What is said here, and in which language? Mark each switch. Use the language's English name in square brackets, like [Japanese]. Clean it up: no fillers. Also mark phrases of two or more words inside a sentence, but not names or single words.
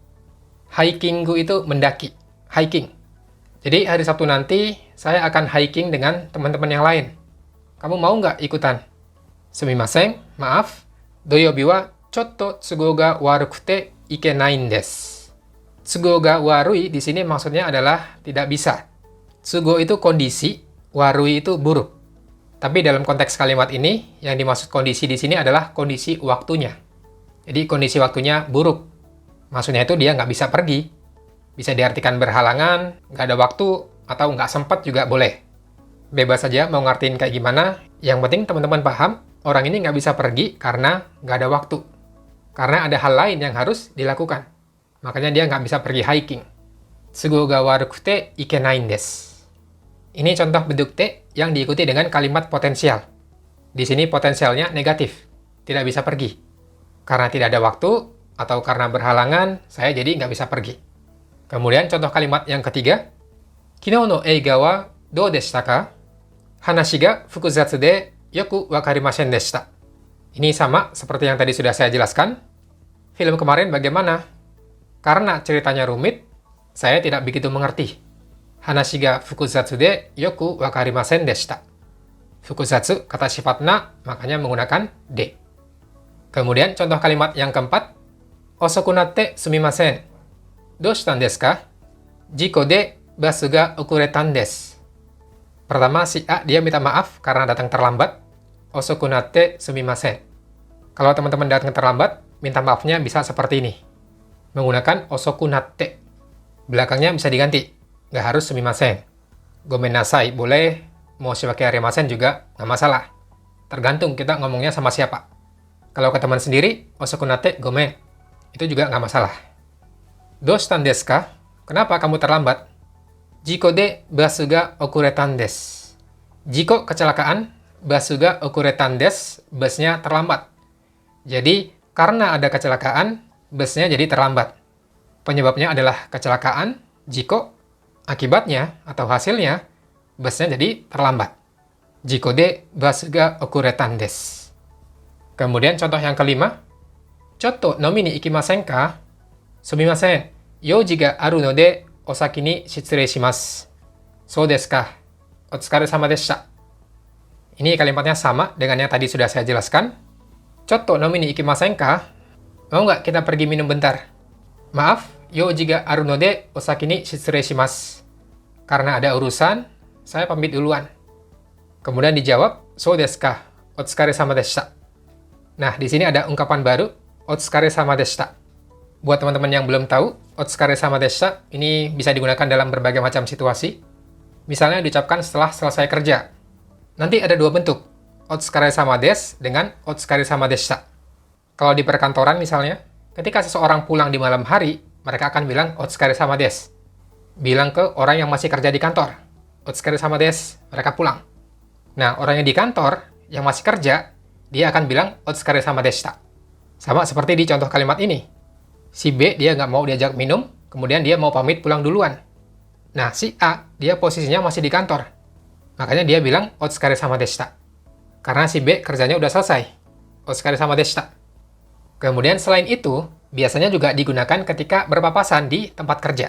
[Indonesian] Hikingu itu mendaki, hiking. Jadi hari Sabtu nanti saya akan hiking dengan teman-teman yang lain. Kamu mau nggak ikutan? Sumimasen, maaf. [Japanese] 土曜日はちょっと都合が悪くて行けないです. 都合が悪い [Indonesian] di sini maksudnya adalah tidak bisa. Tsugo itu kondisi, warui itu buruk. Tapi dalam konteks kalimat ini, yang dimaksud kondisi di sini adalah kondisi waktunya. Jadi kondisi waktunya buruk. Maksudnya itu dia nggak bisa pergi. Bisa diartikan berhalangan, nggak ada waktu, atau nggak sempat juga boleh. Bebas saja mau ngertiin kayak gimana. Yang penting teman-teman paham, orang ini nggak bisa pergi karena nggak ada waktu. Karena ada hal lain yang harus dilakukan. Makanya dia nggak bisa pergi hiking. [Japanese] 都合が悪くて行けないです. [Indonesian] Ini contoh bentuk te yang diikuti dengan kalimat potensial. Di sini potensialnya negatif, tidak bisa pergi. Karena tidak ada waktu, atau karena berhalangan, saya jadi nggak bisa pergi. Kemudian contoh kalimat yang ketiga. [Japanese] 昨日の映画はどうでしたか? 話が複雑でよくわかりませんでした. [Indonesian] Ini sama seperti yang tadi sudah saya jelaskan. Film kemarin bagaimana? Karena ceritanya rumit, saya tidak begitu mengerti. [Japanese] 話が複雑でよくわかりませんでした. [Indonesian] Fukuzatsu kata sifatna, makanya menggunakan de. Kemudian contoh kalimat yang keempat. [Japanese] 遅くなってすみません. どうしたんですか? 事故でバスが遅れたんです. [Indonesian] Pertama, si A dia minta maaf karena datang terlambat. [Japanese] 遅くなってすみません. [Indonesian] Kalau teman-teman datang terlambat, minta maafnya bisa seperti ini. Menggunakan [Japanese] 遅くなって. [Indonesian] Belakangnya bisa diganti. Nggak harus sumimasen. [Japanese] ごめんなさい boleh. 申し訳ありません [Indonesian] juga nggak masalah. Tergantung kita ngomongnya sama siapa. Kalau ke teman sendiri, [Japanese] 遅くなってごめん. [Indonesian] Itu juga nggak masalah. [Japanese] どうしたんですか? [Indonesian] Kenapa kamu terlambat? [Japanese] 事故でバスが遅れたんです. Jiko kecelakaan, バスが遅れたんです, [Indonesian] busnya terlambat. Jadi, karena ada kecelakaan, busnya jadi terlambat. Penyebabnya adalah kecelakaan, jiko, akibatnya atau hasilnya, busnya jadi terlambat. [Japanese] 事故でバスが遅れたんです. [Indonesian] Kemudian contoh yang kelima. [Japanese] ちょっと飲みに行きませんか? すみません、用事があるのでお先に失礼します. そうですか? お疲れ様でした. [Indonesian] Ini kalimatnya sama dengan yang tadi sudah saya jelaskan. [Japanese] ちょっと飲みに行きませんか? [Indonesian] Mau nggak kita pergi minum bentar? Maaf, [Japanese] 用事があるのでお先に失礼します. [Indonesian] Karena ada urusan, saya pamit duluan. Kemudian dijawab, [Japanese] そうですか? お疲れ様でした. [Indonesian] Nah, di sini ada ungkapan baru, [Japanese] お疲れ様でした. [Indonesian] Buat teman-teman yang belum tahu, [Japanese] お疲れ様でした [Indonesian] ini bisa digunakan dalam berbagai macam situasi. Misalnya diucapkan setelah selesai kerja. Nanti ada dua bentuk, [Japanese] お疲れ様です dengan お疲れ様でした. [Indonesian] Kalau di perkantoran misalnya, ketika seseorang pulang di malam hari, mereka akan bilang [Japanese] お疲れ様です. [Indonesian] Bilang ke orang yang masih kerja di kantor, [Japanese] お疲れ様です, [Indonesian] mereka pulang. Nah, orang yang di kantor, yang masih kerja, dia akan bilang [Japanese] お疲れ様でした. [Indonesian] Sama seperti di contoh kalimat ini. Si B dia nggak mau diajak minum, kemudian dia mau pamit pulang duluan. Nah, si A, dia posisinya masih di kantor. Makanya dia bilang, [Japanese] お疲れ様でした. [Indonesian] Karena si B kerjanya udah selesai. [Japanese] お疲れ様でした. [Indonesian] Kemudian selain itu, biasanya juga digunakan ketika berpapasan di tempat kerja.